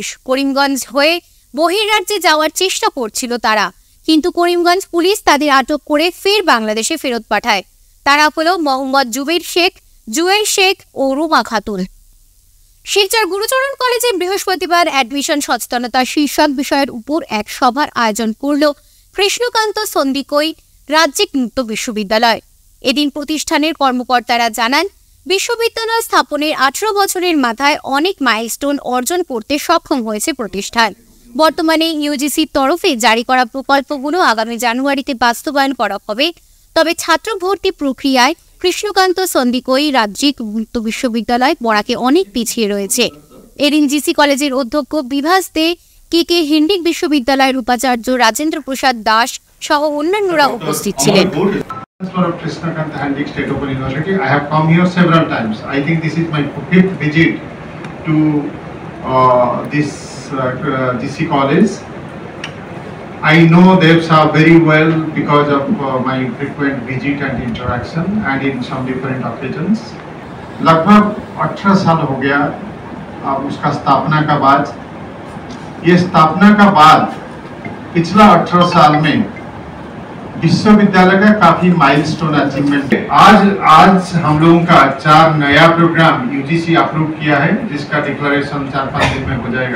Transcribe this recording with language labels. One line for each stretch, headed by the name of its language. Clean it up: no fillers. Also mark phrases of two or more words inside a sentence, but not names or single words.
Bangla: করিমগঞ্জ হয়ে বহির্রাজ্যে যাওয়ার চেষ্টা করছিল তারা, কিন্তু করিমগঞ্জ পুলিশ তাদের আটক করে ফের বাংলাদেশে ফেরত পাঠায়। তারা হলো মোহাম্মদ জুবের শেখ, জুয়েল শেখ ও রুমা খাতুন। শিলচর গুরুচরণ কলেজে বৃহস্পতিবার অ্যাডমিশন সচেতনতা শীর্ষক বিষয়ের উপর এক সভার আয়োজন করল কৃষ্ণকান্ত সন্দিকৈ রাজ্যিক মুক্ত বিশ্ববিদ্যালয়। এদিন প্রতিষ্ঠানের কর্মকর্তারা জানান, বিশ্ববিদ্যালয় স্থাপনের 18 বছরের মাথায় অনেক মাইলস্টোন অর্জন করতে সক্ষম হয়েছে প্রতিষ্ঠান। বর্তমানে ইউজিসির তরফে জারি করা প্রকল্পগুলো আগামী জানুয়ারিতে বাস্তবায়ন করা হবে। তবে ছাত্র ভর্তি প্রক্রিয়ায় কৃষ্ণকান্ত সন্দিকৈ রাজ্যিক মুক্ত বিশ্ববিদ্যালয় বরাকে অনেক পিছিয়ে রয়েছে। এদিন জিসি কলেজের অধ্যক্ষ বিভাস দে, কে হিন্ডিক বিশ্ববিদ্যালয়ের উপাচার্য রাজেন্দ্র প্রসাদ দাস সহ অন্যান্যরা উপস্থিত ছিলেন।
English: of Krishnakant Handik State Open University. I have come here several times. I think this is my 5th visit to this GC college. I know Devsa very well because of my frequent visit and interaction and in some different occasions.
Hindi: लगभग 18 साल हो गया उसका स्थापना का बाद। ये स्थापना का बाद पिछला 18 साल में विश्वविद्यालय का काफी
English: milestone achievement
Hindi: है। आज हम लोगों का 4 नया प्रोग्राम यूजीसी अप्रूव किया है, जिसका डिक्लेरेशन 4-5 दिन में हो जाएगा।